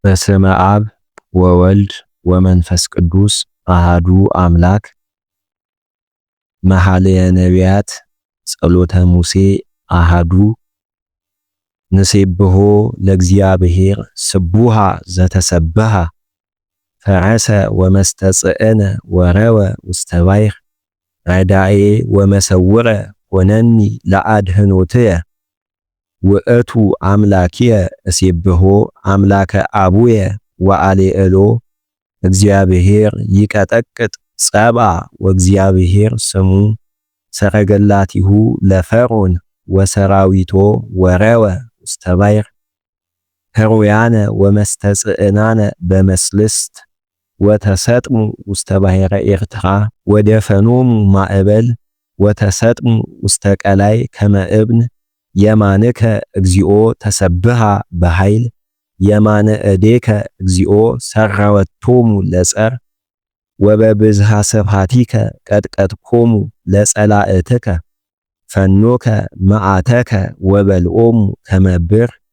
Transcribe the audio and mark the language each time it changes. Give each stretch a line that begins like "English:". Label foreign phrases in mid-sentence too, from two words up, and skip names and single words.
Geez: በስመ አብ ወወልድ ወመንፈስ ቅዱስ አሃዱ አምላክ። መኃልየ ነቢያት ጸሎተ ሙሴ አሃዱ። ንሴብሖ ለእግዚአብሔር ስቡሃ ዘተሰብሐ ፈረሰ ወመስተጽእነ ወረወ ውስተ ባሕር ረዳኤ ወመሰውረ ሆነኒ ለአድኅኖትየ ውእቱ አምላክየ እሴብሖ አምላከ አቡየ ወአሌዕሎ። እግዚአብሔር ይቀጠቅጥ ጸብአ ወእግዚአብሔር ስሙ ሰረገላቲሁ ለፈርዖን ወሰራዊቶ ወረወ ውስተ ባሕር ሕሩያነ ወመስተጽእናነ በመስልስት ወተሰጥሙ ውስተ ባሕረ ኤርትራ ወደፈኖሙ ማዕበል ወተሰጥሙ ውስተ ቀላይ ከመ እብን። የማንከ እግዚኦ ተሰብሐ በኃይል የማነ እዴከ እግዚኦ ሰራወቶሙ ለጸር ወበብዝሃ ስብሐቲከ ቀጥቀጥኮሙ ለጸላእትከ ፈኖከ መዓተከ ወበልዖሙ ከመ ብር